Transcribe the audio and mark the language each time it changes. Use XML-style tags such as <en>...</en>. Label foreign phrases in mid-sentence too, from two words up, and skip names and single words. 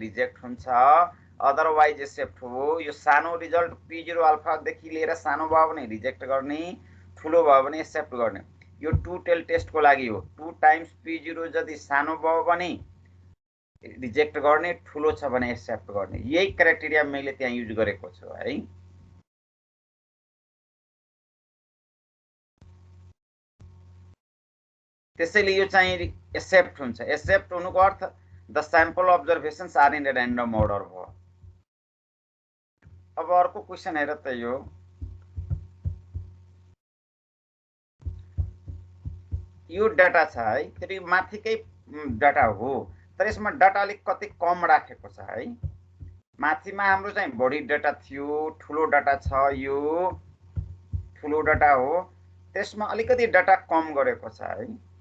<ne>रिजेक्ट हुन्छ अदरवाइज एक्सेप्ट हो यो सानो रिजल्ट p0 अल्फा देखि लिएर सानो भयो भने रिजेक्ट गर्ने ठुलो भयो भने एक्सेप्ट गर्ने यो 2</ne> <en>tail testको</en> <ne>लागि हो 2 टाइम्स p0 यदि सानो भयो भने रिजेक्ट गर्ने ठुलो छ भने एक्सेप्ट गर्ने यही क्राइटेरिया मैले त्यहाँ युज गरेको छु है त्यसैले यो चाहिँ एक्सेप्ट हुन्छ एक्सेप्ट हुनुको अर्थ</ne> <en>the sample observations are in random order</en> <ne>भयो अब अर्को क्वेशन हेर त यो डाटा छ है फेरि माथिकै डाटा हो तर यसमा डाटा अलिक कति कम राखेको छ है माथिमा हाम्रो चाहिँ बढी डाटा थियो ठुलो डाटा छ यो ठुलो डाटा हो त्यसमा अलिकति डाटा कम गरेको छ है</ne>